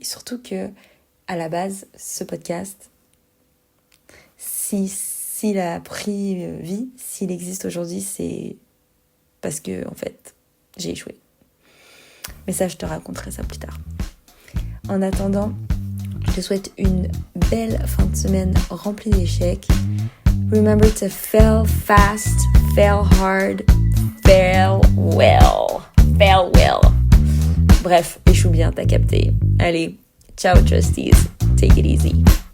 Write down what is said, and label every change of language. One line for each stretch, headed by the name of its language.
French: Surtout que à la base, ce podcast, s'il a pris vie, s'il existe aujourd'hui, c'est parce que en fait, j'ai échoué. Mais ça, je te raconterai ça plus tard. En attendant, je te souhaite une belle fin de semaine remplie d'échecs.
English: Remember to fail fast, fail hard, fail well. Fail well.
French: Bref, échoue bien, t'as capté. Allez, ciao trustees.
English: Take it easy.